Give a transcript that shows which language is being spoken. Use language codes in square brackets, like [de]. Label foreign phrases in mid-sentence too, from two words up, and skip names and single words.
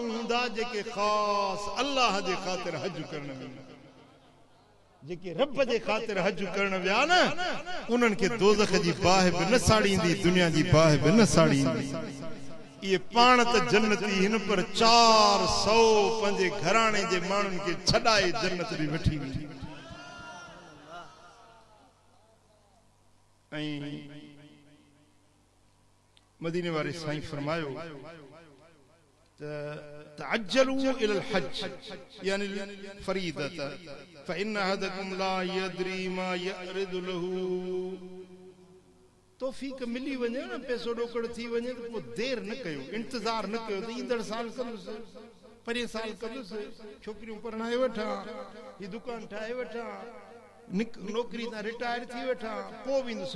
[sd] हूंदा जेके ख़ास अल्लाह जे ख़ातिर हज करण वेंदा जेके रब जे ख़ातिर हज करण विया न उन्हनि खे दोज़ख जी बाहि बि न साड़ींदी दुनिया जी बाहि बि न साड़ींदी इहे पाण त जन्नती हिन पर 400 पंहिंजे घराणे जे माण्हुनि खे छॾाए जन्नत ॾे वठी वेंदी ऐं मदीने वाले साईं फरमायो [ar] تعجلوا إلى الحج يعني فريضة فإن أحدكم لا يدري ما يرد له [sd] तौफीक मिली वञे न पैसो ॾोकड़ थी वञे त पोइ देर न कयो इंतज़ार न कयो त ईंदड़ साल कंदुसि परे साल कंदुसि छोकिरियूं परणाए वठां हीअ दुकान ठाहे वठां नौकरी तां रिटायर थी वेठा पोइ वेंदुसि